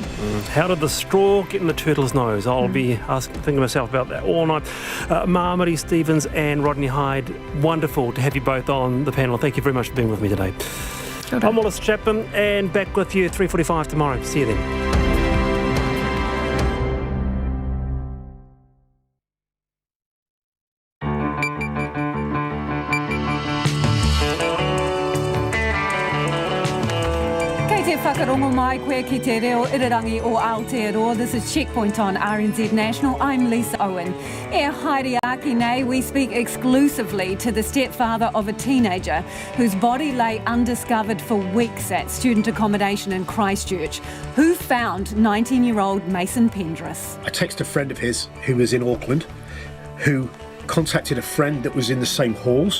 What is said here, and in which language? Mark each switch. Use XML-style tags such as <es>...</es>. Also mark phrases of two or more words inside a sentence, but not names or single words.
<en>How did the straw get in the turtle's nose? I'll be thinking to myself about that all night. Marmari Stevens and Rodney Hyde, wonderful to have you both on the panel. Thank you very much for being with me today. I'm Wallace Chapman, and back with you at 3:45 tomorrow. See you then.</en> <mi>Whakarongo mai koe ki te reo irirangi o Aotearoa.</mi> <en>This is Checkpoint on RNZ National. I'm Lisa Owen.</en> <mi>E Haere nei,</mi> <en>we speak exclusively to the stepfather of a teenager whose body lay undiscovered for weeks at student accommodation in Christchurch. Who found 19-year-old Mason Pendris? I texted a friend of his who was in Auckland, who contacted a friend that was in the same halls.</en>